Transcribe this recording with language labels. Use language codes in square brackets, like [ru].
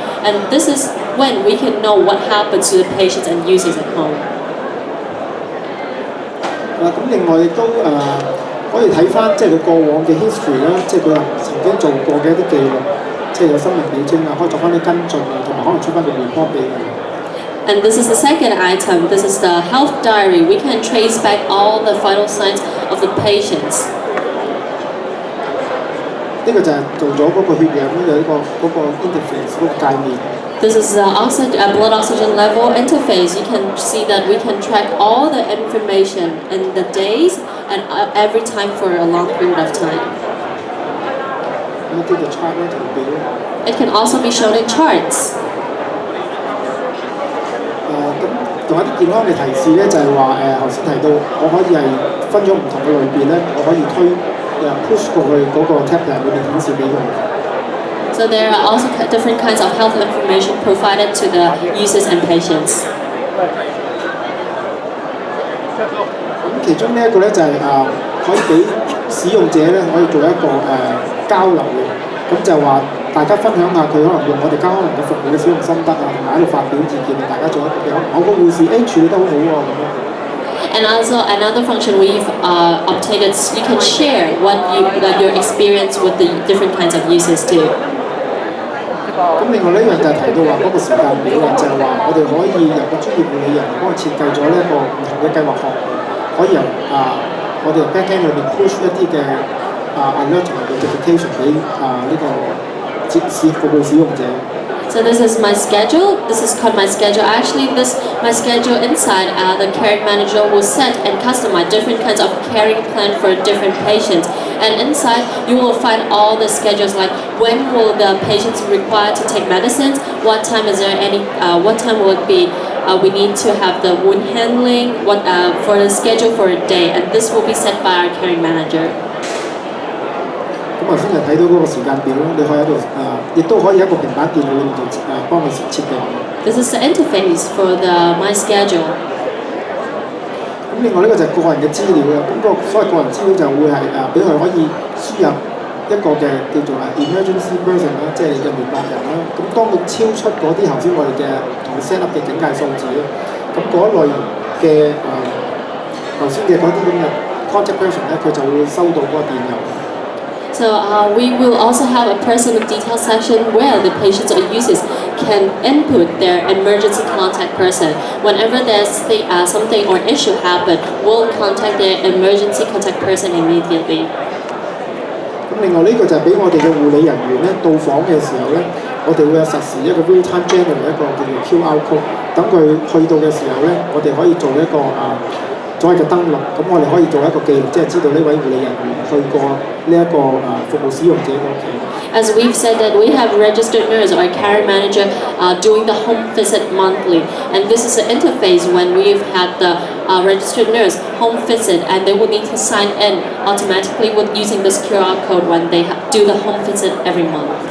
[en] And this is when we can know what happens to the patients and users at home. [yue] 咁另外亦都可以睇翻即係佢過往嘅 history 啦，即係佢曾經做過嘅一啲記錄，即係有生命表徵啊，可以作翻啲跟進啊，同埋可能出翻個 report 俾佢。 [en] And this is the second item. This is the health diary. We can trace back all the vital signs of the patients. [yue] 呢個就係做咗嗰個血氧嘅嗰個 interface 嗰個界面。 [en] This is the blood oxygen level interface. You can see that we can track all the information in the days and every time for a long period of time. It can also be shown in charts. [yue] 咁仲有啲健康嘅提示咧，就係話頭先提到，我可以係分咗唔同嘅類別咧，我可以push 過去嗰個 tablet 裏面顯示俾佢。 [en] So there are also different kinds of health information provided to the users and patients. [yue] 咁其中呢一個咧就係可以俾使用者咧可以做一個交流嘅，咁就話大家分享下佢可能用我哋交康寧嘅服務嘅使用心得啊，同埋喺度發表意見，大家做一個某個護士處理得好好喎咁樣。 [en] And also another function we've obtained is you can share your experience with the different kinds of users too. [yue] 咁另外呢樣就係提到話嗰個時間表啦，就係話我哋可以由個專業護理人幫佢設計咗呢一個唔同嘅計劃項目，可以由我哋 back end 裏面 push 一啲嘅alert 同埋 notification 俾呢個服務使用者。 [en] So this is my schedule. This is called my schedule. Actually, my schedule inside the care manager will set and customize different kinds of caring plan for different patients. And inside, you will find all the schedules like when will the patients require to take medicines, what time is there any, what time will it be. We need to have the wound handling, for the schedule for a day, and this will be set by our caring manager. [yue] 咁頭先就睇到嗰個時間表，你可以喺度亦都可以喺個平板電腦裏面就幫佢設計。 [en] This is the interface for my schedule. [yue] 咁另外呢個就係個人嘅資料啦。咁個所謂個人資料就會係俾佢可以輸入一個嘅叫做emergency person 啦，即係你嘅聯絡人啦。咁當佢超出嗰啲頭先我哋嘅同佢 set up 嘅警戒數字咧，咁嗰類嘅頭先嘅嗰啲咁嘅 contact person 咧，佢就會收到嗰個電郵。 [en] So we will also have a personal detail section where the patients or users can input their emergency contact person. Whenever there's something or issue happen, we'll contact their emergency contact person immediately. [yue] 咁另外呢個就係俾我哋嘅護理人員咧到訪嘅時候咧，我哋會有實時一個 real time generate 一個叫做 QR code， 等佢去到嘅時候咧，我哋可以做一個所謂嘅登錄，咁我哋可以做一個記錄，即係知道呢位護理人員去過呢一個服務使用者嘅屋企。 [en] As we've said that we have registered nurse or care manager doing the home visit monthly, and this is an interface when we've had the registered nurse home visit, and they will need to sign in automatically with using this QR code when they do the home visit every month.